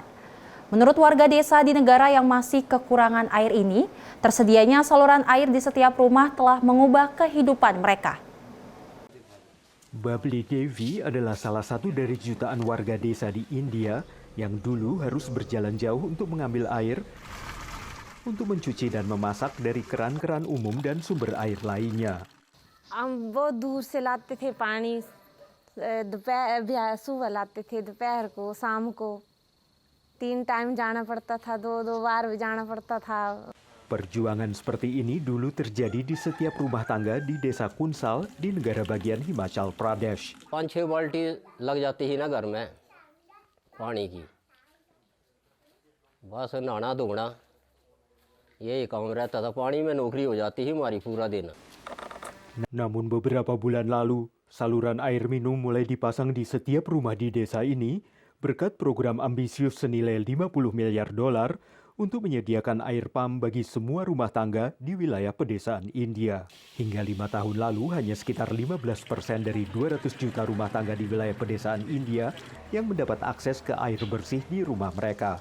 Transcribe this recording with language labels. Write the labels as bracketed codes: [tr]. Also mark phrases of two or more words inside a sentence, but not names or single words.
[id] Menurut warga desa di negara yang masih kekurangan air ini, tersedianya saluran air di setiap rumah telah mengubah kehidupan mereka. Babli Devi adalah salah satu dari jutaan warga desa di India yang dulu harus berjalan jauh untuk mengambil air untuk mencuci dan memasak dari keran-keran umum dan sumber air lainnya. [hi] दोपहर सुबह लाते थे, दोपहर को, शाम को 3 टाइम जाना पड़ता था, 2 बार भी जाना पड़ता था. [id] Perjuangan seperti ini dulu terjadi di setiap rumah tangga di desa Kunsal di negara bagian Himachal Pradesh. [hi] 5-6 बाल्टी लग जाती थी ना घर में पानी की, बस नहाना धोना यही काम रहता था. पानी में नौकरी हो जाती थी हमारी पूरा दिन. [id] Namun beberapa bulan lalu, saluran air minum mulai dipasang di setiap rumah di desa ini berkat program ambisius senilai $50 miliar untuk menyediakan air pam bagi semua rumah tangga di wilayah pedesaan India. Hingga 5 tahun lalu, hanya sekitar 15% dari 200 juta rumah tangga di wilayah pedesaan India yang mendapat akses ke air bersih di rumah mereka.